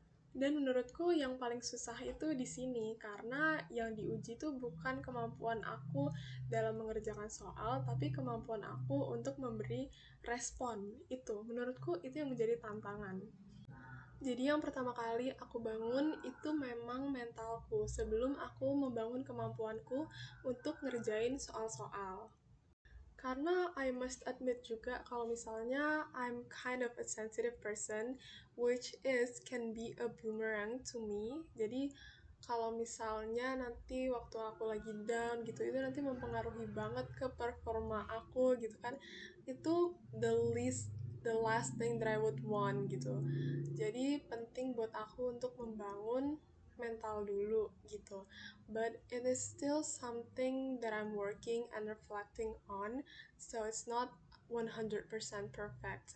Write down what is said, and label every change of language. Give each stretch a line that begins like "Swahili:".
Indonesian: Dan menurutku yang paling susah itu di sini karena yang diuji itu bukan kemampuan aku dalam mengerjakan soal, tapi kemampuan aku untuk memberi respon. Itu menurutku itu yang menjadi tantangan. Jadi yang pertama kali aku bangun itu memang mentalku sebelum aku membangun kemampuanku untuk ngerjain soal-soal. Karena
English: I must admit
Indonesian: juga kalau misalnya
English: I'm kind of a sensitive person, which is can be a boomerang to me.
Indonesian: Jadi kalau misalnya nanti waktu aku lagi down gitu, itu nanti mempengaruhi banget ke performa aku gitu kan. Itu
English: the last thing that I would want
Indonesian: gitu. Jadi penting buat aku untuk membangun mental dulu gitu.
English: But it is still something that I'm working and reflecting on, so it's not 100% perfect.